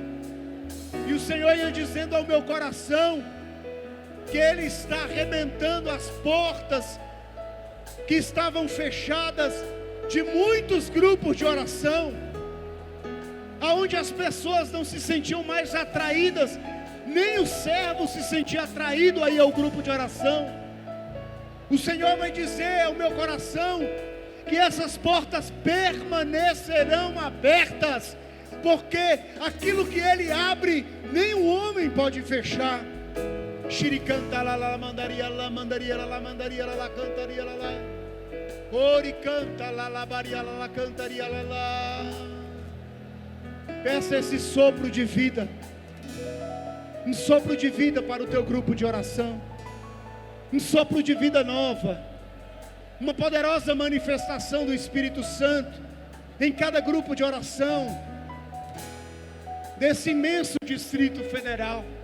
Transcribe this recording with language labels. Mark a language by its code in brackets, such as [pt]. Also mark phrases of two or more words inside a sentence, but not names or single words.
[pt] E o Senhor ia dizendo ao meu coração que Ele está arrebentando as portas que estavam fechadas de muitos grupos de oração, aonde as pessoas não se sentiam mais atraídas, nem o servo se sentia atraído aí ao grupo de oração. O Senhor vai dizer ao meu coração que essas portas permanecerão abertas, porque aquilo que Ele abre, nenhum homem pode fechar. Shiricanta la la mandaria la mandaria la mandaria la cantaria la ori canta la la baria la cantaria la. Peça esse sopro de vida, um sopro de vida para o teu grupo de oração, um sopro de vida nova, uma poderosa manifestação do Espírito Santo em cada grupo de oração desse imenso Distrito Federal.